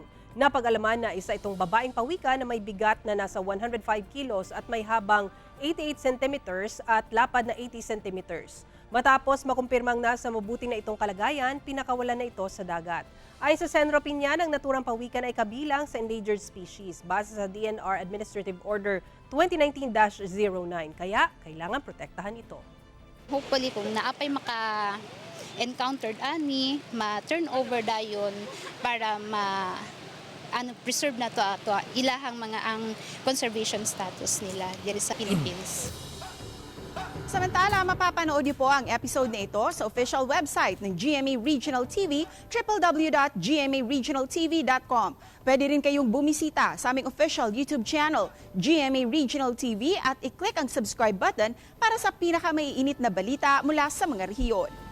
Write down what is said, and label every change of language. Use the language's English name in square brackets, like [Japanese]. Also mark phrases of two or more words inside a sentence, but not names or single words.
[Filipino] Napag-alaman na isa itong babaeng pawikan na may bigat na nasa 105 kilos at may habang 88 centimeters at lapad na 80 centimeters. Matapos makumpirmang nasa mabuti na itong kalagayan, pinakawalan na ito sa dagat. Ayon sa Senro Piñan, ang naturang pawikan ay kabilang sa [English] endangered species [Filipino] base sa DNR Administrative Order 2019-09. Kaya kailangan protektahan ito. [Cebuano] Hopefully kung naapay maka-encountered ani, ma- [English] turn over [Cebuano] dayon para preserve na to ilahang mga ang [English] conservation status [Cebuano] nila diri sa Philippines. [Filipino] Samantala, mapapanood niyo po ang episode na ito sa [English] official website [Filipino] ng GMA Regional TV, www.gmaregionaltv.com. Pwede rin kayong bumisita sa aming [English] official YouTube channel, [Filipino] GMA Regional TV, at i-click ang [English] subscribe button [Filipino] para sa pinakamaiinit na balita mula sa mga rehiyon.